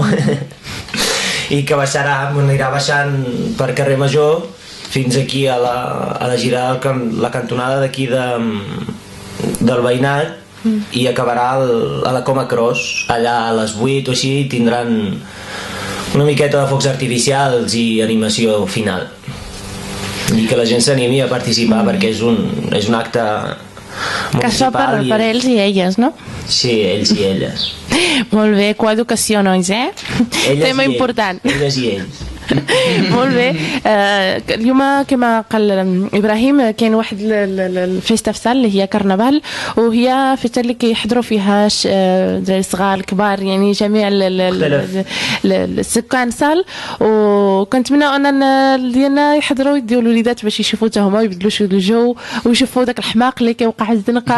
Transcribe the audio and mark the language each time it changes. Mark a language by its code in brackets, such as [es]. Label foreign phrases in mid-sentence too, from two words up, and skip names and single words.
[ca] I que anirà baixant per carrer Major fins aquí a la girada, la cantonada d'aquí del veïnat, i acabarà a la Coma Cross, allà a les 8 o així tindran una miqueta de focs artificials i animació final, i que la gent s'animi a participar perquè és un acte municipal. Que això per ells i elles, no? Sí, ells i elles. Molt bé, coeducació, nois, tema important. Elles i ells. Molt bé [ar] اليوم كما قال إبراهيم كاين واحد الفيستيفال اللي هي كرنفال، وهي فيستيفال اللي كيحضروا فيها دراري صغار كبار، يعني جميع السكان سال. وكنتمنى ان ديالنا يحضروا يديو الوليدات باش يشوفوا حتى هما ويبدلوا شويه الجو ويشوفوا داك الحماق اللي كيوقع الزنقه.